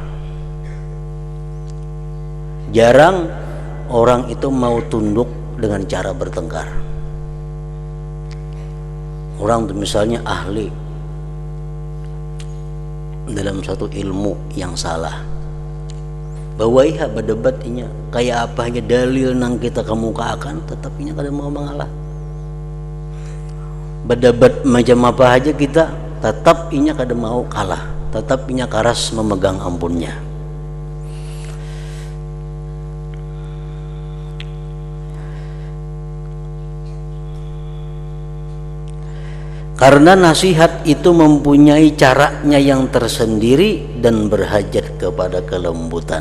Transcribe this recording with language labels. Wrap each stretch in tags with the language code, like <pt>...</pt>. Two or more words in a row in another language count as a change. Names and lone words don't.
<id>Jarang orang itu mau tunduk dengan cara bertengkar. Orang tuh misalnya ahli dalam satu ilmu yang salah,</id> <bjn>bawaiha berdebat inya kayak apa aja dalil nang kita kemukakan, tetap inya kada mau mengalah. Berdebat macam apa aja kita, tetap inya kada mau kalah, tetap inya karas memegang ampunnya.</bjn> <id>Karena nasihat itu mempunyai caranya yang tersendiri dan berhajat kepada kelembutan.</id>